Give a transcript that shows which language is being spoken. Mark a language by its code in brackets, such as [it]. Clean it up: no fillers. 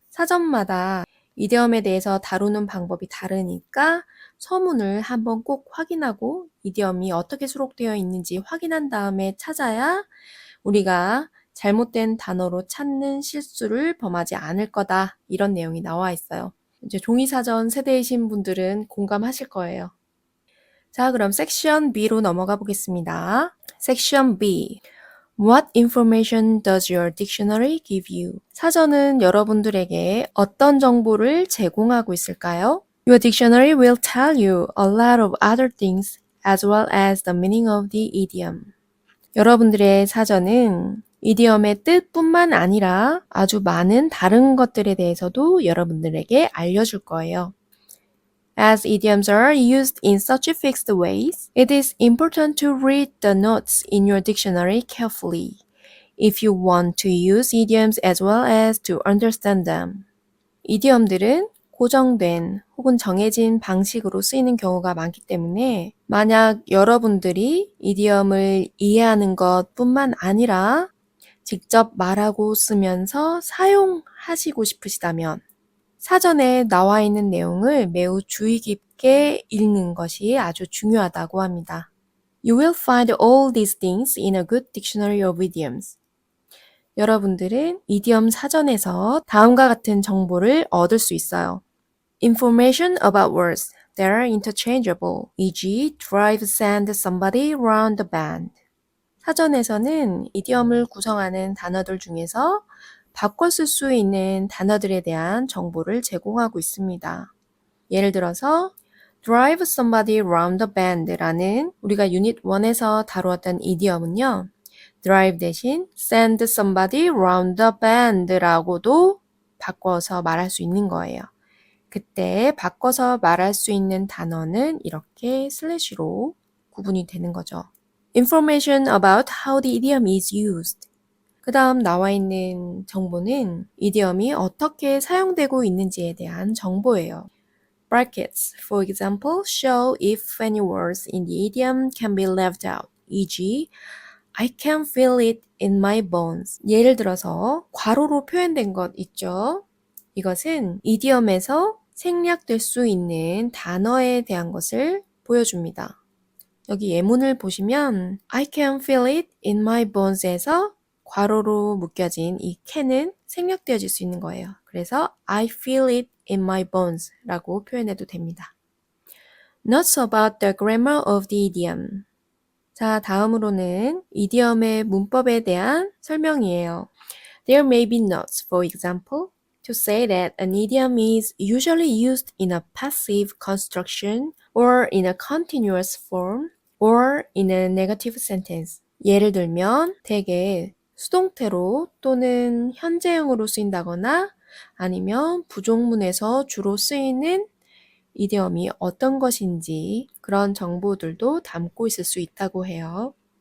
[ko] 사전마다 이디엄에 대해서 다루는 방법이 다르니까 서문을 한번 꼭 확인하고 이디엄이 어떻게 수록되어 있는지 확인한 다음에 찾아야 우리가 잘못된 단어로 찾는 실수를 범하지 않을 거다. 이런 내용이 나와 있어요. 이제 종이사전 세대이신 분들은 공감하실 거예요. 자, 그럼 섹션 B로 넘어가 보겠습니다. 섹션 B. [en] What information does your dictionary give you? [ko] 사전은 여러분들에게 어떤 정보를 제공하고 있을까요? [en] Your dictionary will tell you a lot of other things as well as the meaning of the idiom. [ko] 여러분들의 사전은 이디엄의 뜻뿐만 아니라 아주 많은 다른 것들에 대해서도 여러분들에게 알려줄 거예요. [en] As idioms are used in such fixed ways, it is important to read the notes in your dictionary carefully if you want to use idioms as well as to understand them. [ko] 이디엄들은 고정된 혹은 정해진 방식으로 쓰이는 경우가 많기 때문에 만약 여러분들이 이디엄을 이해하는 것뿐만 아니라 직접 말하고 쓰면서 사용하시고 싶으시다면 사전에 나와 있는 내용을 매우 주의 깊게 읽는 것이 아주 중요하다고 합니다. [en] You will find all these things in a good dictionary of idioms. [ko] 여러분들은 이디엄 사전에서 다음과 같은 정보를 얻을 수 있어요. [en] Information about words that are interchangeable, e.g. drive, send somebody round the bend. [ko] 사전에서는 이디엄을 구성하는 단어들 중에서 바꿔 쓸 수 있는 단어들에 대한 정보를 제공하고 있습니다. 예를 들어서 [en] drive somebody round the bend [ko] 라는 우리가 유닛 1에서 다루었던 이디엄은요. drive 대신 [en] send somebody round the bend [ko] 라고도 바꿔서 말할 수 있는 거예요. 그때 바꿔서 말할 수 있는 단어는 이렇게 슬래시로 구분이 되는 거죠. [en] Information about how the idiom is used. [ko] 그 다음 나와 있는 정보는 이디엄이 어떻게 사용되고 있는지에 대한 정보예요. [en] Brackets, for example, show if any words in the idiom can be left out, e.g. I can feel it in my bones. [ko] 예를 들어서 괄호로 표현된 것 있죠? 이것은 이디엄에서 생략될 수 있는 단어에 대한 것을 보여줍니다. 여기 예문을 보시면 [en] I can feel it in my bones [ko] 에서 괄호로 묶여진 이 can은 생략되어질 수 있는 거예요. 그래서 [en] I feel it in my bones [ko] 라고 표현해도 됩니다. [en] Notes about the grammar of the idiom. [ko] 자, 다음으로는 이디엄의 문법에 대한 설명이에요. [en] There may be notes, for example, to say that an idiom is usually used in a passive construction or in a continuous form or in a negative sentence. [ko] 예를 들면 대개 수동태로 또는 현재형으로 쓰인다거나 아니면 부족문에서 주로 쓰이는 이디엄이 어떤 것인지 그런 정보들도 담고 있을 수 있다고 해요.